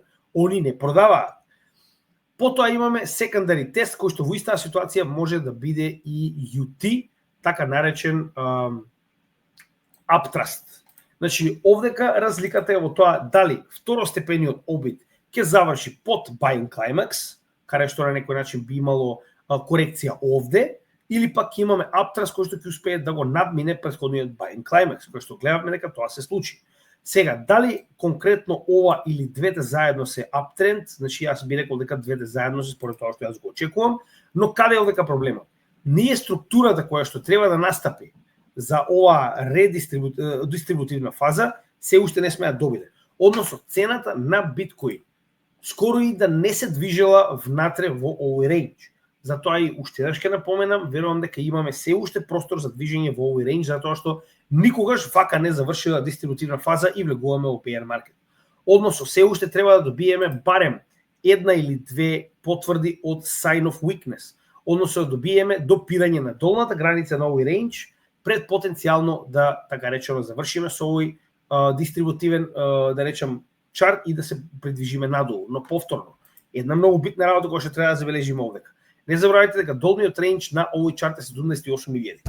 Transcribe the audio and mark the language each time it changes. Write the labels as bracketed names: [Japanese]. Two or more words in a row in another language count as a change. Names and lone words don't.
[Macedonian] Они не продаваат. Потоа имаме секондари тест кој што во истата ситуација може да биде и UT, така наречен uptrust. Значи, овдека разликата е во тоа дали второстепениот обид ќе заврши под [English] buying climax, [Macedonian] каде што на некој начин би имало корекција овде, или пак имаме uptrust кој што ќе успее да го надмине претходниот [English] buying climax, [Macedonian] кој што гледавме дека тоа се случи. Сега, дали конкретно ова или двете заедно се uptrend, значи јас би рекол дека двете заедно се според тоа што јас го очекувам, но каде е овдека проблемот? Ние структурата која што треба да настапи за оваа дистрибутивна фаза се уште не сме ја добиле. Односно, цената на биткоин скоро и да не се движела внатре во овој рейндж. Затоа и уште еднаш ќе напоменам, верувам дека имаме се уште простор за движење во овој рейндж, затоа што никогаш вака не завршила дистрибутивна фаза и влегуваме во [English] bear market. [Macedonian] Односно, се уште треба да добиеме барем една или две потврди од [English] sign of weakness. [Macedonian] Односно, да добиеме допирање на долната граница на овој рейндж пред потенцијално да, така речено, завршиме со овој дистрибутивен, да речем, чарт и да се придвижиме надолу. Но повторно, една многу битна работа која што треба да забележиме овдека. Не забравяйте дека долниот рейндж на овој чарт е 78.000.